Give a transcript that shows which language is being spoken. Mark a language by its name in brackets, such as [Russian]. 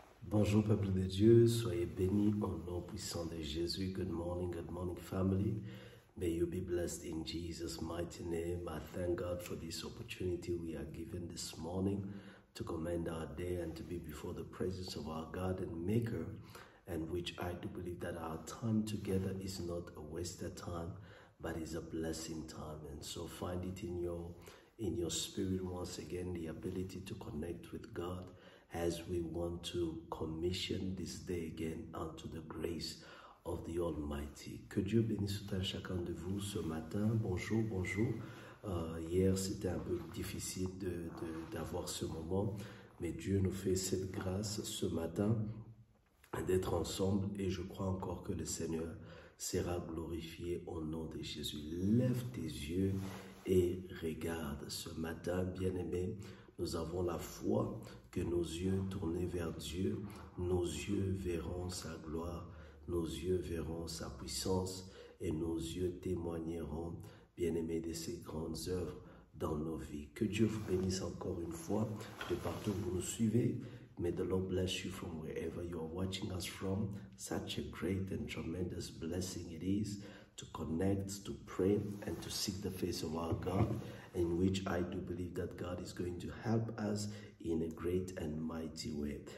[French] Bonjour peuple de Dieu, soyez bénis au nom puissant de Jésus. [English] Good morning family. May you be blessed in Jesus' mighty name. I thank God for this opportunity we are given this morning to commend our day and to be before the presence of our God and Maker, and which I do believe that our time together is not a wasted time, but is a blessing time. And so find it in your spirit once again, the ability to connect with God as we want to commission this day again unto the grace of the Almighty. [French] Que Dieu bénisse tout un chacun de vous ce matin. Bonjour, bonjour. Hier, c'était un peu difficile d'avoir ce moment, mais Dieu nous fait cette grâce ce matin d'être ensemble et je crois encore que le Seigneur sera glorifié au nom de Jésus. Lève tes yeux et regarde. Ce matin, bien-aimé, nous avons la foi que nos yeux tournés vers Dieu, nos yeux verront sa gloire, nos yeux verront sa puissance et nos yeux témoigneront, bien-aimés, de ses grandes œuvres dans nos vies. Que Dieu vous bénisse encore une fois de partout où vous nous suivez. [English] May the Lord bless you from wherever you are watching us from. Such a great and tremendous blessing it is to connect, to pray, and to seek the face of our God, in which I do believe that God is going to help us in a great and mighty way.